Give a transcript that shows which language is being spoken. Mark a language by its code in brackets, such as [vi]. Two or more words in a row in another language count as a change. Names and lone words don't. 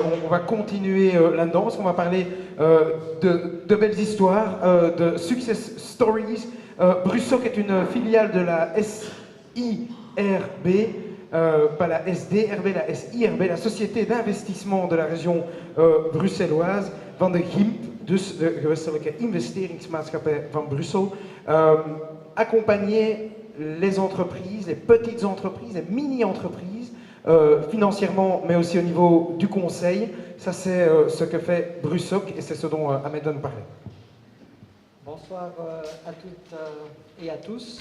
[fr] va continuer là-dedans parce qu'on va parler de belles histoires, de [en] success stories. [fr] Brussoc est une filiale de la SIRB, pas la SDRB, la SIRB, la Société d'investissement de la région bruxelloise, [nl] van de GIMP, dus de Gewestelijke Investeringsmaatschappij van Brussel, [fr] accompagner les entreprises, les petites entreprises, les mini-entreprises, financièrement, mais aussi au niveau du conseil. Ça, c'est ce que fait Brussoc et c'est ce dont Ahmed va nous parler. Bonsoir à toutes et à tous.